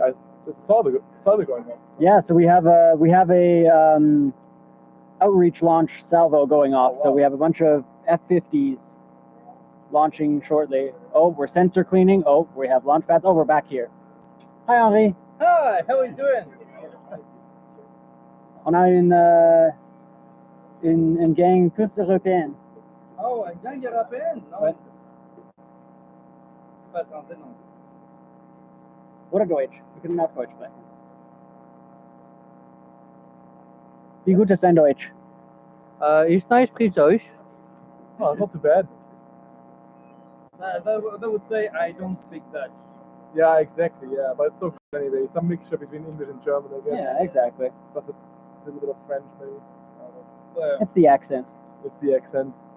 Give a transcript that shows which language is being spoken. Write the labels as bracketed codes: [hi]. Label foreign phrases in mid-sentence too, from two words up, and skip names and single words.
[en] I just saw the going on. Yeah, so we have a outreach launch salvo going off. Oh, wow. So we have a bunch of F-50s launching shortly. Oh, we're sensor cleaning. Oh, we have launch pads. Oh, we're back here. Hi, Henri. Hi, how are you doing? [fr] On a une gang tous européenne. Oh, une gang européenne? Non. Ouais. Pas français, non. [de] Oder Deutsch. Wir können auch Deutsch sprechen. Wie gut ist dein Deutsch? Ich spreche Deutsch. [en] Oh, not too bad. That would say I don't speak Dutch. Yeah, exactly. Yeah, but it's so cool anyway. Some mixture between English and German, I guess. Yeah, exactly. Plus a little bit of French, maybe. It's the accent. It's the accent.